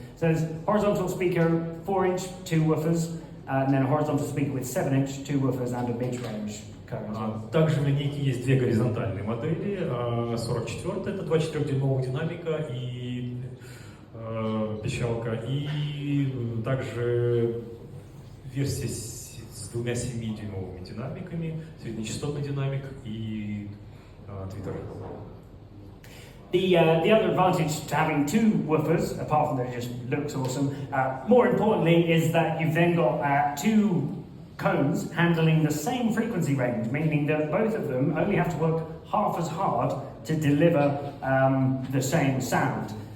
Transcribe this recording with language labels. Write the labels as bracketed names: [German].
[English] So there's horizontal speaker, 4-inch, 2 woofers, and then a horizontal speaker with 7-inch, 2 woofers and a mid-range. [Russian] Также в линейке есть 2 горизонтальные модели. 44 это 2 4-дюймовых динамика и пищалка, и также версия с 2 7-дюймовыми динамиками, среднечастотный динамик и твиттер. [English] The other advantage to having 2 woofers, apart from that it just looks awesome, more importantly is that you've then got 2 cones handling the same frequency range, meaning that both of them only have to work half as hard to deliver the same sound.